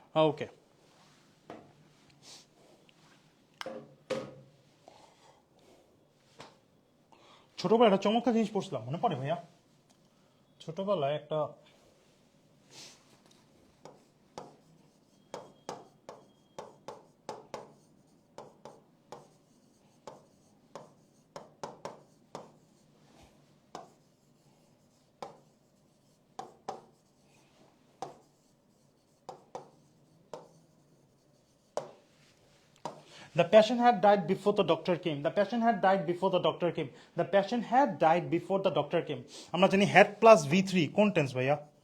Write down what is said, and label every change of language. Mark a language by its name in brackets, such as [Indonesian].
[Bangla] ওকে, ছোটবেলায় একটা চমৎকার জিনিস পড়ছিলাম, মনে পড়ে ভাইয়া? ছোটবেলায় একটা [English] The patient had died before the doctor came. The patient had died before the doctor came. The patient had died before the doctor came. [Bangla] আমরা জানি had plus V3 কোন টেন্স ভাইয়া?